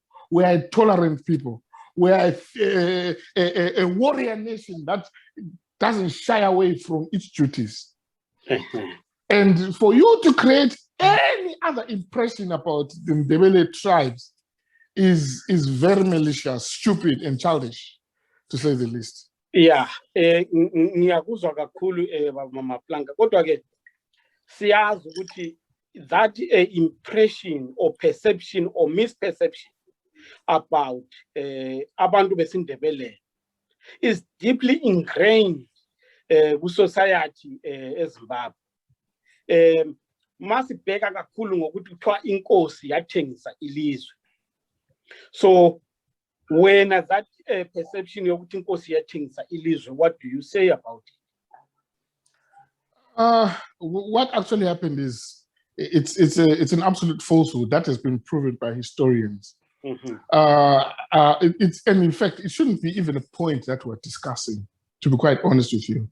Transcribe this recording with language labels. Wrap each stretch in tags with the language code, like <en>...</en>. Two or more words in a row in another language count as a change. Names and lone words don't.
<en>We are a tolerant people. We are a warrior nation that doesn't shy away from its duties. And for you to create any other impression about the Ndebele tribes is very malicious, stupid, and childish, to say the least. Yeah,</en> <nd>ngiyakuzwa kakhulu Mama Planka. Kodwa ke siyazi ukuthi</nd> <en>that impression or perception or misperception about</en> <nd>abantu besindebele</nd> <en>is deeply ingrained ku society eZimbabwe.</en> <nd>Masibheka kakhulu ngokuthi kuthiwa inkosi yathengisa ilizwe.</nd> <en>So when that perception</en> <nd>yokuthi inkosi yathengisa ilizwe,</nd> <en>what do you say about it? What actually happened is it's an absolute falsehood that has been proven by historians. And in fact, it shouldn't be even a point that we're discussing, to be quite honest with you.</en>